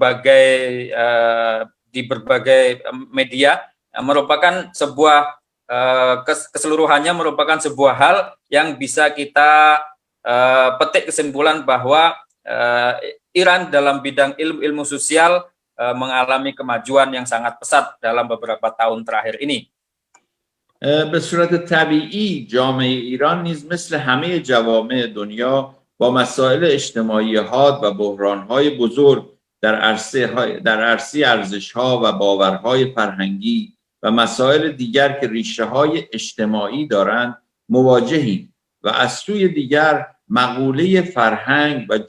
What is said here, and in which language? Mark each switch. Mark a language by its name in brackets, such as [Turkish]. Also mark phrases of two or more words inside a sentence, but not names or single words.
[Indonesian] berbagai media merupakan sebuah keseluruhannya merupakan sebuah hal yang bisa kita petik kesimpulan bahwa Iran dalam bidang ilmu sosial mengalami kemajuan yang sangat pesat dalam beberapa tahun terakhir ini. [Persian] به صورت طبیعی جامعه ایران نیز مثل همه جوامع دنیا با مسائل اجتماعی حاد و بحران‌های بزرگ در عرصه ارزش‌ها و باورهای فرهنگی و مسائل دیگر که ریشه‌های اجتماعی دارند مواجهیم و از سوی دیگر مقوله فرهنگ و